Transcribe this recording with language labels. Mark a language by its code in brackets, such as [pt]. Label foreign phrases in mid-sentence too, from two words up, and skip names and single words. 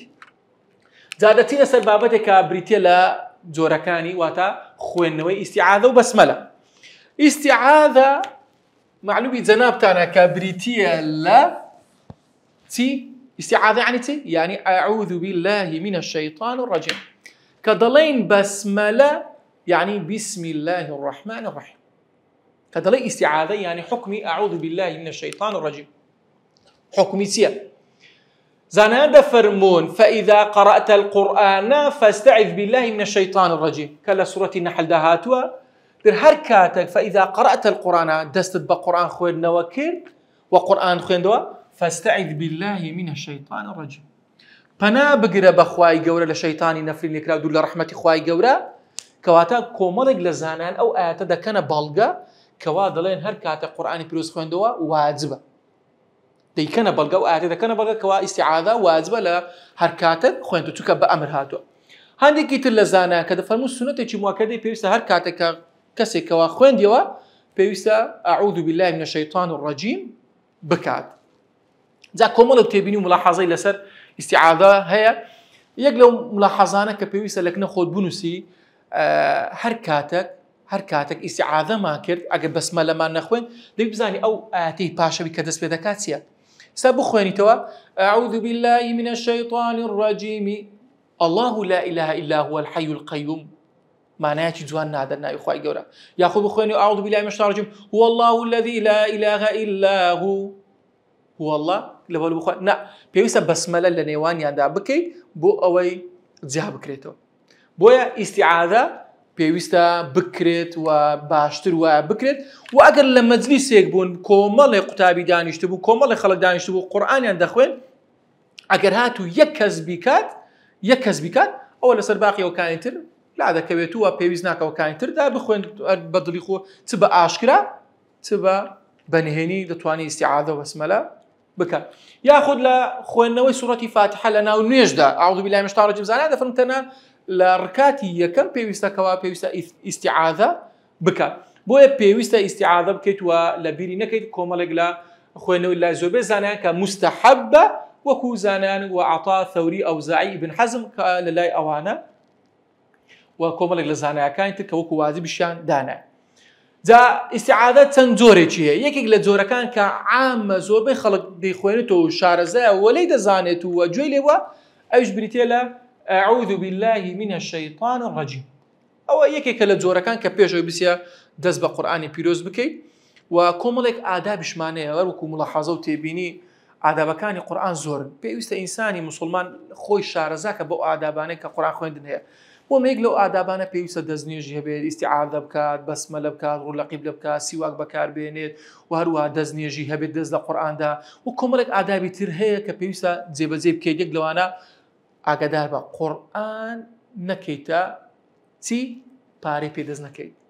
[ckb] جا دەچینە سەر بابەتێک کە بریتیە لە جۆرەکانی، واتە خوێندنەوەی ئیستیعاذە و بەسمەلە. ئیستیعاذە معلومی جەنابتانە کە بریتیە لە چی؟ ئیستیعاذە یعنی چی؟ یعنی [ar] ئەعوذ بالله من الشیطان الرجیم. [ckb] کە دەڵێین بەسمەلە یعنی [ar] بسم الله الرحمن الرحیم. [ckb] کە دەڵێ ئیستیعاذە یعنی حکمی [ar] ئەعوذ بالله من الشیطان الرجیم. [ckb] حکمی چییە؟ زانایان دەفەرمون [ar] فإذا قرأت القرآن فاستعذ بالله من الشيطان الرجيم [ckb] کە لە سوورەتی نەحلدا هاتووە. در هەر کاتێک [ar] فإذا قرأت القرآن [ckb] دەستت بە قورئان خوێندنەوە کرد و قورئان خوێندەوە [ar] فاستعذ بالله من الشيطان الرجيم، [ckb] پەنا بگرە بە خوای گەورە لە شەیتانی نەفرین لێکرا دوور لە ڕەحمەتی خوای گەورە. کەواتە کۆمەڵێک لە زانایان ئەو ئاەتە دەکەنە بەڵگە کەوا دەڵێن هەر کاتێک قورئانی پیرۆز خوێندەوە واجبە. دەیکەنە بەڵگە و ئاەتە دەکەنە بەڵگە کەوا ئیستیعاذە واجبە لە هەر کاتێک خوێندوە، چونکە بە ئەمر هاتووە. هەندێکی تر لە زانایان کە دەفەرمون سونەتێکی موەکەدەی پێویستە هەر کاتێک کە کەسێکەوە خوێندیەوە پێویستە [ar] ئەعوذ بالله من الشیطان الرجیم [ckb] بکات. جا کۆمەڵێک تێبینی و ملاحەزەی لەسەر ئیستیعاذە هەیە. یەک لەو ملاحەزانە کە پێویستە لەکنە خۆت بنووسی هەر کاتێک ئیستیعاذەمان کرد ئەگەر بەسمەلەمان نەخوێن دەبی بزانی ئەو ئاەتەی پاشەوی کە دەست پێ دەکات چییە. سا بخوێنیتەوە [ar] أعوذ بالله من الشيطان الرجيم الله لا إله إلا هو الحي القيوم، [ckb] معنایەکی جوان نادەن ناوی خوای گەورە. یاخۆ بخوێنی [ar] أعوذ بالله من الشيطان الرجيم هو الله الذي لا إله إلا هو الله [ckb] لەبەر بخوێن نا، پێویستە بەسمەلە لە نێوانیاندا بکەیت بۆ ئەوەی جیا بکرێتەوە. بۆیە ئیستیعاذە پێویستە بکرێت و باشتر وایە بکرێت. و ئەگەر لە مەجلیسێک بوون کۆمەڵێ قوتابی دانیشتە بوو کۆمەڵێ خەڵک دانیشتە بوو قورئانیان دەخوێن، ئەگەر هاتوو یەک کەس بیکات ئەوە لەسەر باقیەوەکانی تر لا دەکەوێتەوە پێویست ناکەوەکانی تردا بخوێن بە دڵی خۆ چ بە ئاشکرا چ بە بەنهێنی دەتوانێت ئیستیعاذە و بەسمەلە بکات. یاخود لە خوێندنەوەی سوورەتی فاتحە لە ناو نوێژدا [ar] ئەعوذ بالله من الشیطان الرجیم [ckb] زانایان دەفەرمون تەنها لە ڕکاتی یەکەم پێویستە ئیستیعاذە بکات. بۆیە پێویستە ئیستیعاذە بکەیت و لە بیری نەکەیت کۆمەڵێک لە خوێندنەوەی لای زۆربەی زانایان کە مستەحەبە وەکو زانایان و عەطا ثەوری ئەوزاعی ئیبن حەزم کە لە لای ئەوانە و کۆمەڵێک لە زانایەکانی تر کە وەکو واجبیشیان دانایە. جا ئیستیعاذە چەند جۆرێکی هەیە. یەکێک لە جۆرەکان کە عامە زۆربەی خەڵک دەیخوێنێتەوە و شارەزایە وەلەی دەزانێت و گوێی لێوە ئەویش بریتێ لە [ar] أعوذ بالله من الشيطان الرجيم. [ckb] ئەوە یەکێکە لە جۆرەکان کە پێشەوەی بسیە دەست بە قورئانی پیرۆز بکەیت و کۆمەڵێک ئادابیشمانەیە وەرکو ملاحەزە و تێبینی ئادابەکانی قورئان زۆرن پێویستە ئینسانی مسلمان خۆی شارەزاکە بۆ ئادابانەی کە قورئان خوێندن هەیە بۆ یەک لەو ئادابانە پێویستە دەستنوێژی هەبێت ئیستیعاذە بکات بەسمەلە بکات ڕوو لە قیبلە بکات سیواک بەکاربێنێت و هەروەها دەستنوێژی هەبێت دەست لە قورئاندا و کۆمەڵێک ئادابی تر هەیە کە پێویستە جێبەجێ بکەیت یەک لەوانە ئاگادار بە قورئان نەکەیتە چی پارەی پێدەست نەکەیت